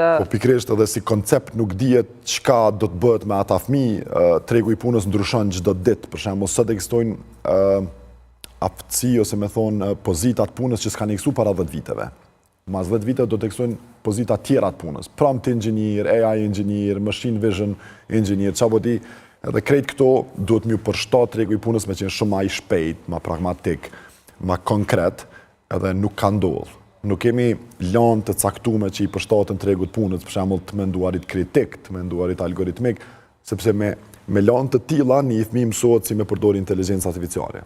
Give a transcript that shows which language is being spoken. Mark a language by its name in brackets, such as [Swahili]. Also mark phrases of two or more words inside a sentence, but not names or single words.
[Albanian] Po pikërisht edhe si koncept nuk dihet çka do të bëhet me ata fëmijë, tregu i punës ndryshon çdo ditë. Për shembull, sot ekzistojnë aftësi ose me thonë pozitat punës që s'kanë ekzistuar para 10 viteve. Mas 10 vite do të ekzistojnë pozita tjera të punës. [English] Prompt engineer, AI engineer, machine vision engineer, [Albanian] çfarë di. Edhe krejt këto duhet mjë përshtat tregu i punës me qenë shumë ma i shpejt, ma pragmatik, ma konkret, edhe nuk ka ndodhë. Nuk kemi lanë të caktume që i përshtatën tregu të punës, për shembull të menduarit kritik, të menduarit algoritmik, sepse me lanë të tilla një fëmijë mësohet si me përdor inteligjencë artificiale.